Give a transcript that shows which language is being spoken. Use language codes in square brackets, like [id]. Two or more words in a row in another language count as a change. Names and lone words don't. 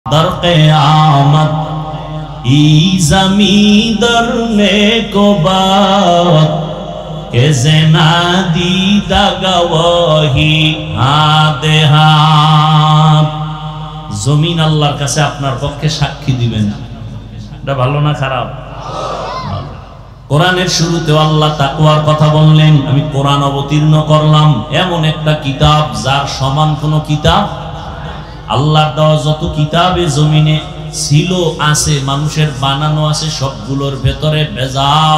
[fa] در قیامت ای زمین در نیک و بد که زنا دیده گواهی [bn] হাতে হাত। জমিন আল্লাহর কাছে আপনার পক্ষে সাক্ষী দিবেন। এটা ভালো না খারাপ? কোরআনের শুরুতে আল্লাহ তাকওয়ার কথা বললেন। আমি কোরআন অবতীর্ণ করলাম, এমন একটা কিতাব যার সমান কোনো কিতাব আল্লাহর দেওয়া যত কিতাবে জমিনে ছিল আছে, মানুষের বানানো আছে, সবগুলোর ভেতরে ভেজাল।